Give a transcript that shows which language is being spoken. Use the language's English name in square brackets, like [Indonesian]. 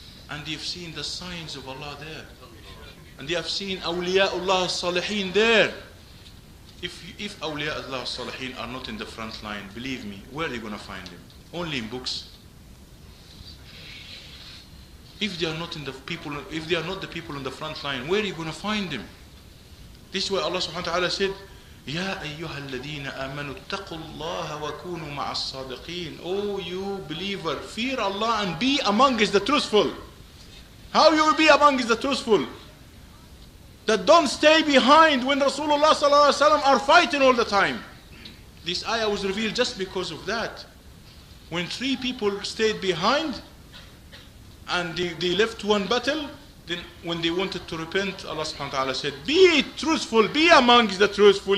[English] And they've seen the signs of Allah there. And they have seen awliya Allah salihin there. If awliya Allah salihin are not in the front line, believe me, where are you going to find them? Only in books. If they are not the people in the front line, where are you going to find them? This is why Allah subhanahu wa ta'ala said, [Arabic] يا أيها الذين آمنوا اتقوا الله وكونوا مع الصادقين. [English] Oh, you believer, fear Allah and be amongst the truthful. How you will be amongst the truthful? That don't stay behind when Rasulullah sallallahu alaihi wasallam are fighting all the time. This ayah was revealed just because of that. When 3 people stayed behind and they left one battle, then when they wanted to repent, Allah subhanahu wa ta'ala said, be truthful, be amongst the truthful.